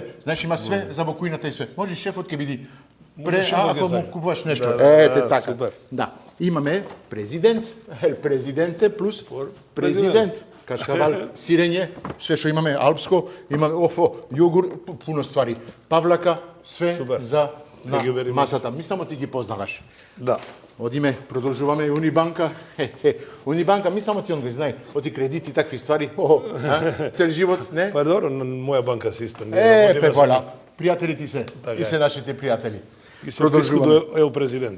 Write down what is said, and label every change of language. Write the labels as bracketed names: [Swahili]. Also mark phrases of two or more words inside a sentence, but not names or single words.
[Macedonian] Знаеш, има све за во кујната и све. Може шефот ќе биди ако му купуваш нешто. Ете така. Супер. Да. Имаме президент, президенте плюс президент. Кашкавал, сирење, све што имаме, алпско, имаме јогур, [Serbian] пуно ствари. [Macedonian] Павлака, све Супер. за на [English] Thank you very much. [Macedonian] масата. Мислам ти ги познаваш. Да. Одиме, продолжуваме и Унибанка. Унибанка, мислам ти он го знае. Оти кредити, [Serbian] такви ствари. [Macedonian] Цел живот, не? Па добро, на моја банка се исто. Вола. Пријатели ти се. Така И се нашите пријатели. И се близко до ел президента.